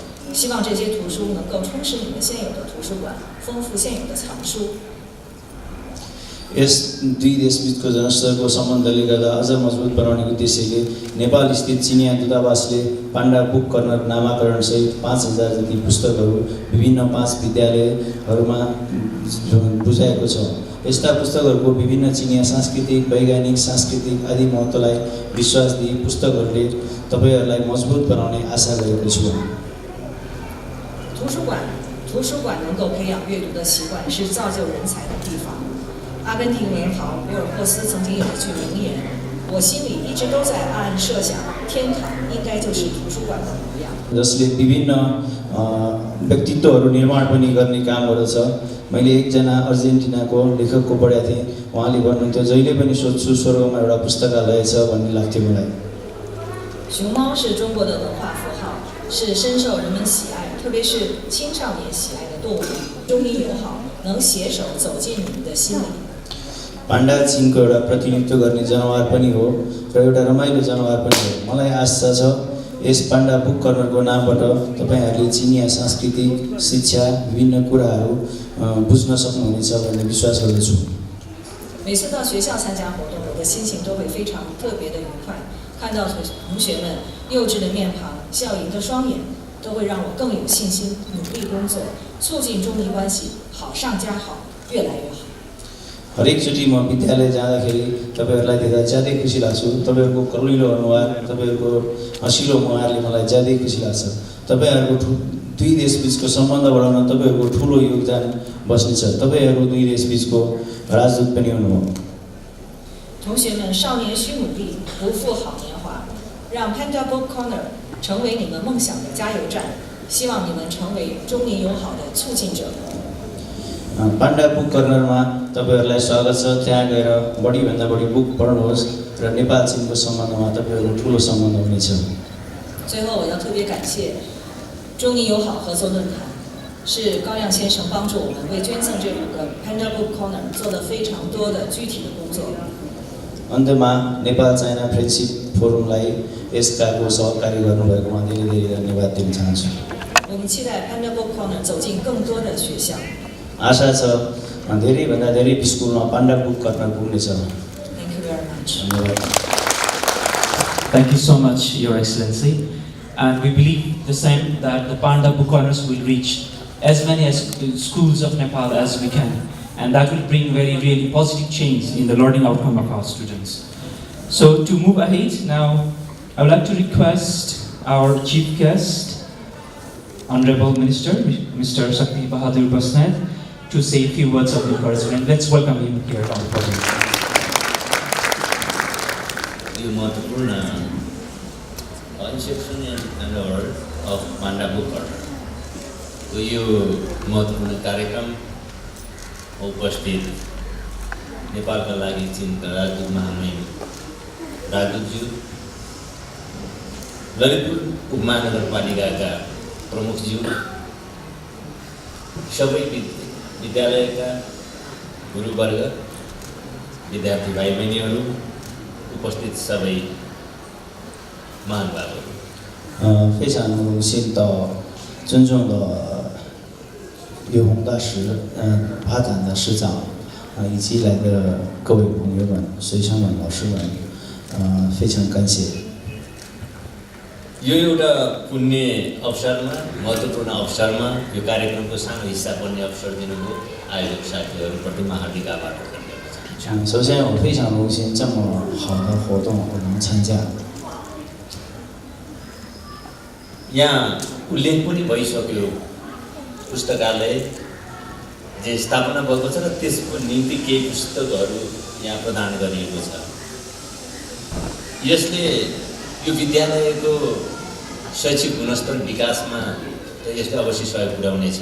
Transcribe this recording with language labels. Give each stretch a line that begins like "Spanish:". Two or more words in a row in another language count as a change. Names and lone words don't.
Chinese: 希望这些图书能够充实你们现有的图书馆，丰富现有的藏书。
Nepali: यस दुई देशबीचको जनस्तरको सम्बन्धले गर्दा अझ मजबुत बनाउने उद्देश्यले नेपाल स्थित चिनिया दूतावासले पाण्डा बुक कर्नर नामाकरणसहित 5000 जति पुस्तकहरू विभिन्न 5 विद्यालयहरूमा बुझाएको छ। यस्ता पुस्तकहरूको विभिन्न चिनिया सांस्कृतिक, वैज्ञानिक, सांस्कृतिक आदि महत्त्वलाई विश्वास दिई पुस्तकहरूले तपाईहरूलाई मजबुत बनाउने आशा गरेको छु।
Chinese: 图书馆能够培养阅读的习惯，是造就人才的地方。阿根廷文豪博尔赫斯曾经有一句名言：“我心里一直都在暗暗设想，天堂应该就是图书馆的模样。”
Nepali: जसले विभिन्न व्यक्तित्वहरू निर्माण पनि गर्ने काम गर्दछ। मैले एकजना अर्जेन्टिनाको लेखकको पढेको थिएँ। उहाँले भन्नुहुन्थ्यो जहिले पनि सोध्छु स्वर्गमा एउटा पुस्तकालय छ भन्ने लाग्थ्यो मलाई।
Chinese: 熊猫是中国的文化符号，是深受人们喜爱，特别是青少年喜爱的动物。中尼友好能携手走进你们的心里。
Nepali: पाण्डा चिनको एउटा प्रतिनिधित्व गर्ने जनावर पनि हो र एउटा रमाइलो जनावर पनि हो। मलाई आशा छ यस पाण्डा बुक कर्नरको नामबाट तपाईहरूले चिनिया सांस्कृतिक शिक्षा विभिन्न कुराहरू बुझ्न सक्नुहुनेछ भन्ने विश्वास गर्दछु।
Chinese: 每次到学校参加活动，我的心情都会非常特别的愉快。看到同学们幼稚的面庞、笑盈的双眼，都会让我更有信心，努力工作，促进中尼关系好上加好，越来越好。
Nepali: हरेकचोटि म विद्यालय जाँदाखेरि तपाईहरूलाई देख्दा ज्यादै खुसी लाग्छु। तपाईहरूको कलिलो अनुहार, तपाईहरूको हँसिलो मुहारले मलाई ज्यादै खुसी लाग्छ। तपाईहरूको दुई देशबीचको सम्बन्ध बढाउन तपाईहरूको ठुलो योगदान बस्नेछ। तपाईहरू दुई देशबीचको राजदूत पनि हुनुभयो।
Chinese: 同学们，少年需努力，不负好年华，让 Panda Book Corner 成为你们梦想的加油站。希望你们成为中尼友好的促进者。
Nepali: पाण्डा बुक कर्नरमा तपाईहरूलाई स्वागत छ। त्यहाँ गएर बढीभन्दा बढी बुक पढ्नुहोस् र नेपाल चीनको सम्बन्धमा तपाईहरूको ठुलो सम्बन्ध हुनेछ।
Chinese: 最后，我要特别感谢中尼友好合作论坛，是高亮先生帮助我们为捐赠这5个 Panda Book Corner 做了非常多的具体的工作。
Nepali: अन्त्यमा नेपाल चाइना फ्रेन्डसिप फोरमलाई यस कार्यको सहकारी गर्नुभएकोमा धेरै धेरै धन्यवाद दिन चाहन्छु।
Chinese: 我们期待 Panda Book Corner 走进更多的学校。
Nepali: आशा छ धेरैभन्दा धेरै स्कुलमा पाण्डा बुक कर्नर पुग्नेछ।
English: Thank you very much.
Nepali: धन्यवाद।
English: Thank you so much, Your Excellency. And we believe the same, that the Panda Book Corners will reach as many as schools of Nepal as we can. And that will bring really positive change in the learning outcome of our students. So to move ahead now, I would like to request our chief guest, Honorable Minister, Mr. Shakti Bahadur Basnet, to say a few words of encouragement. Let's welcome him here on the podium.
Nepali: यो महत्त्वपूर्ण
English: Inception and Handover of Panda book corner
Nepali: को यो महत्त्वपूर्ण कार्यक्रम उपस्थित नेपालका लागि चीनका राजदूत महामहिम राजदूतज्यू, ललितपुर उपमहानगरपालिकाका प्रमुखज्यू, सबै विद्यालयका गुरुवर्ग, विद्यार्थी भाइ बहिनीहरू, उपस्थित सबै महानुभावहरू,
Chinese: 非常荣幸到尊重的刘洪大使、帕坦的市长以及来的各位朋友们、学生们、老师们，非常感谢。
Nepali: यो एउटा पुण्य अवसरमा, महत्त्वपूर्ण अवसरमा यो कार्यक्रमको सानो हिस्सा बन्ने अवसर दिनुभयो आयोजक साथीहरूप्रति म हार्दिक आभार व्यक्त गर्न चाहन्छु।
Chinese: 首先，我非常荣幸这么好的活动我能参加。
Nepali: यहाँ उल्लेख पनि भइसक्यो पुस्तकालय जे स्थापना भएको छ र त्यसको निम्ति केही पुस्तकहरू यहाँ प्रदान गरिएको छ। यसले यो विद्यालयको शैक्षिक गुणस्तर विकासमा यसले अवश्य सहयोग पुर्याउनेछ।